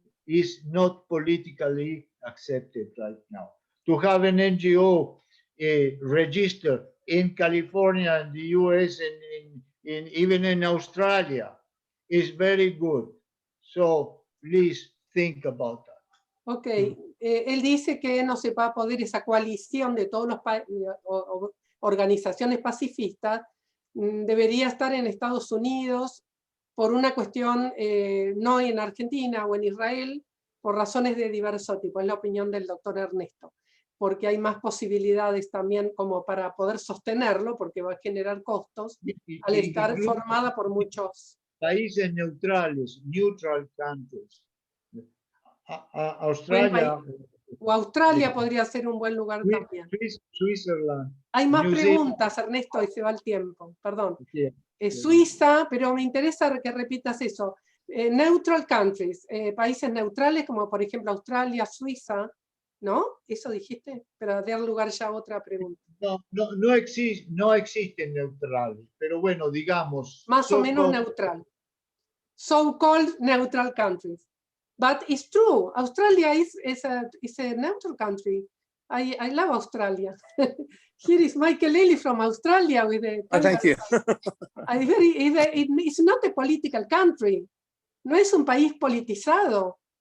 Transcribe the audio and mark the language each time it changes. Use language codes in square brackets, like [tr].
[en] is not politically accepted right now. To have an NGO registered in California, in the US, and even in Australia is very good. So please think about that. [es] Ok, él dice que no se va a poder esa coalición de todas las organizaciones pacifistas, debería estar en Estados Unidos por una cuestión no en Argentina o en Israel, por razones de diverso tipo, es la opinión del doctor Ernesto, porque hay más posibilidades también como para poder sostenerlo, porque va a generar costos, al estar formada por muchos países neutrales, [en] neutral countries. [es] Australia. O Australia podría ser un buen lugar también. [en] Switzerland. [es] Hay más [en] New [es] preguntas, Ernesto, y se va el tiempo, perdón. [en] Zealand. [es] Suiza, pero me interesa que repitas eso. [en] Neutral countries, [es] países neutrales como por ejemplo Australia, Suiza, ¿no? ¿Eso dijiste? Para dar lugar ya a otra pregunta. No existen neutrales, pero bueno, digamos. Más o menos neutral. [en] So-called neutral countries. But it's true, Australia is a neutral country. I love Australia. Here is Michael Lely from Australia with the Thank you. It's not a political country. [es] No es un país politizado.